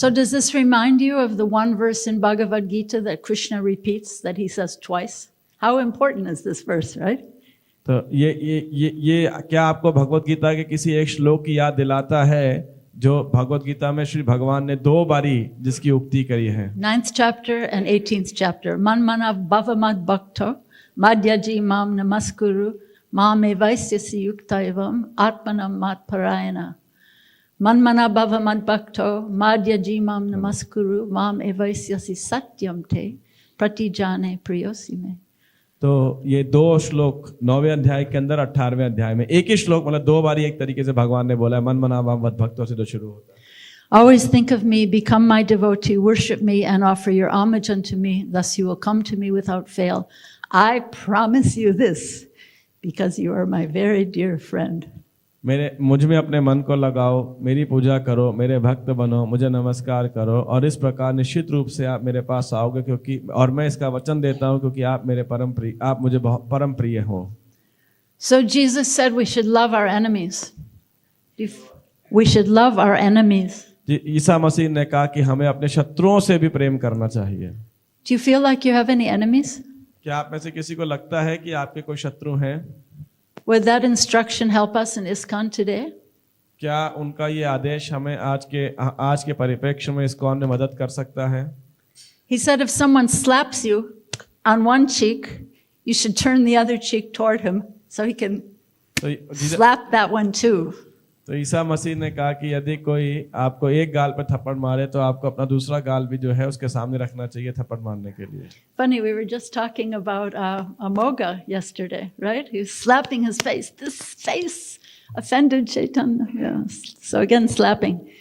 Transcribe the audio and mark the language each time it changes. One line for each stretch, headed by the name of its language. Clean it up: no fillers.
English: So does this remind you of the one verse in Bhagavad Gita that Krishna repeats, that he says twice? How important is this verse, right?
Hindi: तो ये क्या आपको भगवत गीता के किसी एक श्लोक की याद दिलाता है जो भगवत गीता में श्री भगवान ने 2 बारी जिसकी उक्ति करी है,
English: 9th chapter and 18th chapter.
Sanskrit: Man mana bhavamad bhakto madhyaji mam namaskuru mam evaisyasi yuktaivam atmanam mat parayana. Man mana bhavamad bhakto madhyaji mam namaskuru mam evaisyasi satyam te pratijane priyosime.
Hindi: तो ये 2 श्लोक 9वें अध्याय के अंदर 18वें अध्याय में एक ही श्लोक मतलब 2 बारी एक तरीके से भगवान ने बोला है,
Sanskrit: मन मना मत भक्तों
Hindi: से जो शुरू होता है।
English: Always think of me, become my devotee, worship me and offer your homage unto me, thus you will come to me without fail. I promise you this, because you are my very dear friend.
Hindi: मुझ में अपने मन को लगाओ, मेरी पूजा करो, मेरे भक्त बनो, मुझे नमस्कार करो और इस प्रकार निश्चित रूप से आप मेरे पास आओगे, क्योंकि और मैं इसका वचन देता हूं क्योंकि आप मेरे परम प्रिय, आप मुझे परम प्रिय हो।
English: So Jesus said we should love our enemies. We should love our enemies.
Hindi: Isa Masih ने कहा कि हमें अपने शत्रुओं से भी प्रेम करना चाहिए।
English: Do you feel like you have any enemies?
Hindi: क्या आप में से किसी को लगता है कि आपके कोई शत्रु हैं?
English: Would that instruction help us in ISKCON today?
Hindi: क्या उनका ये आदेश हमें आज के परिप्रेक्ष्य में ISKCON में मदद कर सकता है?
English: He said if someone slaps you on one cheek, you should turn the other cheek toward him so he can slap that one too.
Hindi: तो ईसा मसीह ने कहा कि यदि कोई आपको एक गाल पर थप्पड़ मारे तो आपको अपना दूसरा गाल भी जो है उसके सामने रखना चाहिए थप्पड़ मारने के लिए।
English: Funny, we were just talking about Amoga yesterday, right? He was slapping his face. This face offended Caitanya. Yes. So again, slapping.